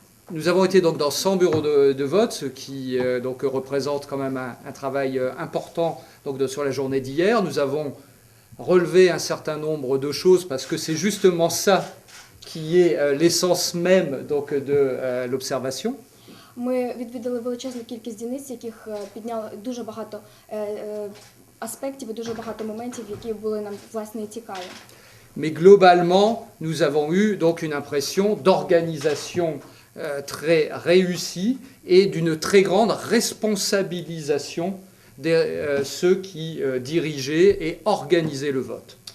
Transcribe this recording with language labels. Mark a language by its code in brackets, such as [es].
[fr] Nous avons été donc dans 100 bureaux de vote, ce qui donc représente quand même un travail important donc sur la journée d'hier. Nous avons relevé un certain nombre de choses parce que c'est justement ça qui est l'essence même donc de l'observation. [uk] Ми відвідали величезну кількість дільниць, яких підняли дуже багато аспектів і дуже багато моментів, які були нам власне цікаві. [fr] Mais globalement, nous avons eu donc une impression d'organisation très réussie et d'une très grande responsabilisation de ceux qui dirigeaient et organisaient le vote.